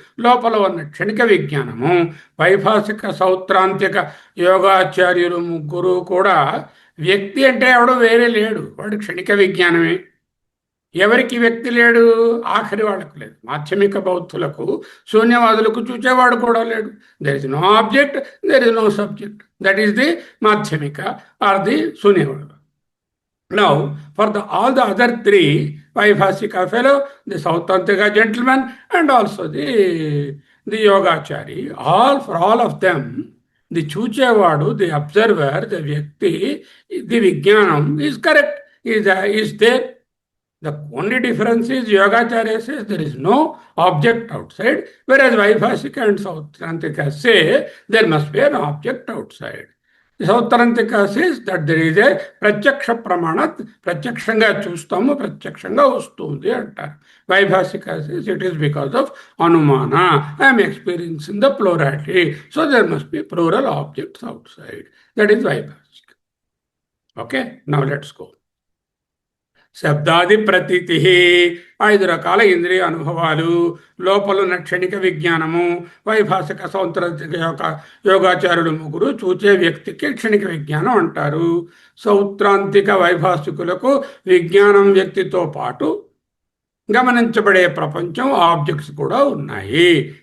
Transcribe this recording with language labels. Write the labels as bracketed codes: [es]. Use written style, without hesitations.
[te] లోపల ఉన్న క్షణిక విజ్ఞానము. వైభాషిక సౌత్రాంతిక యోగాచార్యులు 3 కూడా వ్యక్తి అంటే ఎవడో వేరే లేడు, వాడు క్షణిక విజ్ఞానమే. ఎవరికి వ్యక్తి లేడు? ఆఖరి వాళ్ళకు లేదు. మాధ్యమిక బౌద్ధులకు, శూన్యవాదులకు చూచేవాడు కూడా లేడు. [en] There is no object, there is no subject. That is the Madhyamika or the Shunyavadu. Now, for all the other three, Vaibhasika fellow, the Sautantika gentleman, and also the Yogachari, for all of them, the Chuchevadu, the observer, the Vyakti, the Vijnanam is correct, is there. The only difference is Yogacharya says there is no object outside, whereas Vaibhasika and Sautrantika say there must be an object outside. Sautrantika says that there is a pratyaksha pramana, [te] pratyaksanga chustamu, pratyaksanga vastundi antaru. [en] Vaibhasika says it is because of anumana. I am experiencing the plurality, so there must be plural objects outside. That is Vaibhasika. Okay, now let's go. [te] శబ్దాది ప్రతీతి, 5 రకాల ఇంద్రియ అనుభవాలు, లోపలున్న క్షణిక విజ్ఞానము. వైభాషిక సౌత్రాంతిక యోగాచారులు ముగ్గురు చూచే వ్యక్తికి క్షణిక విజ్ఞానం అంటారు. సౌత్రాంతిక వైభాషికులకు విజ్ఞానం వ్యక్తితో పాటు గమనించబడే ప్రపంచం, ఆబ్జెక్ట్స్ కూడా ఉన్నాయి.